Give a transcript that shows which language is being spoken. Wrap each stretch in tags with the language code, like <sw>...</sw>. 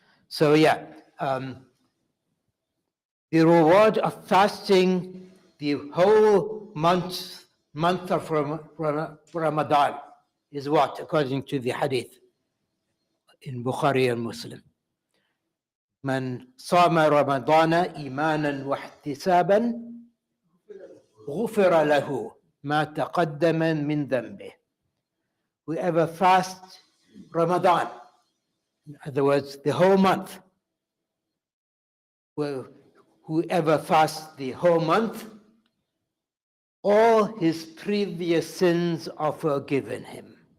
<en>So the reward of fasting the whole month of Ramadan is what, according to the hadith in Bukhari and Muslim?</en> <ar>من صام رمضان إيمانا واحتسابا غفر له ما تقدم من ذنبه.</ar> <en>Whoever fasts Ramadan, in other words, the whole month, whoever fasts the whole month, all his previous sins are forgiven him.</en>